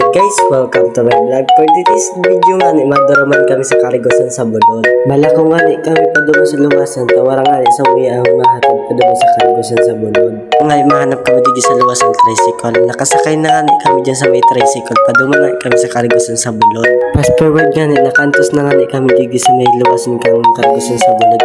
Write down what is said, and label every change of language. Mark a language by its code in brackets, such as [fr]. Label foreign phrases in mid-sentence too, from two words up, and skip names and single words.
[en] guys! Welcome to my vlog. For this video [bik] nga ni, madaraman kami sa Karigosan sa Bulod. Malako nga ni kami padungo sa luwasan. Tawara nga ni sa uya ang mahatid padungo sa Karigosan sa Bulod. Ngay mahanap kami dito sa luwasan tricycle. Nakasakay na nga ni kami dyan sa may tricycle. Padungo nga kami sa Karigosan sa Bulod. [en] Fast forward [bik] nga ni, nakantos na nga ni kami dito sa may luwasan kang Karigosan sa Bulod.